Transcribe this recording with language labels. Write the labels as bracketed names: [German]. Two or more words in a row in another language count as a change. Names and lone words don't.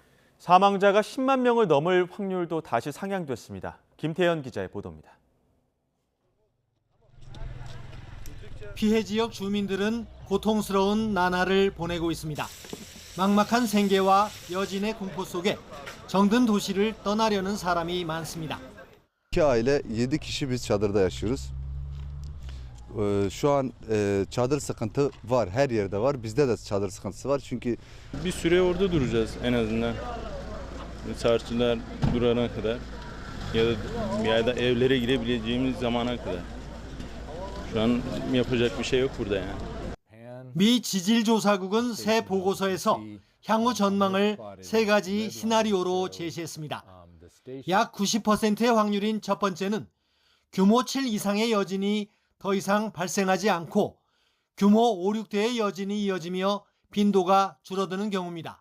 [Korean] 사망자가 10만 명을 넘을 확률도 다시 상향됐습니다. 김태현 기자의 보도입니다. 피해 지역 주민들은 고통스러운 나날을 보내고 있습니다. 막막한 생계와 여진의 공포 속에 정든 도시를 떠나려는 사람이 많습니다. [Turkish] İki aile 7 kişi biz çadırda yaşıyoruz. Şu an çadır sıkıntı var, her yerde var. Bizde de çadır sıkıntısı var çünkü bir süre orada duracağız en azından. Çarşılar durana kadar ya da evlere girebileceğimiz zamana kadar. Şu an yapacak bir şey yok burada yani. [Korean] 미 지질조사국은 새 보고서에서 향후 전망을 세 가지 시나리오로 제시했습니다. 약 90%의 확률인 첫 번째는 규모 7 이상의 여진이 더 이상 발생하지 않고 규모 5, 6대의 여진이 이어지며 빈도가 줄어드는 경우입니다.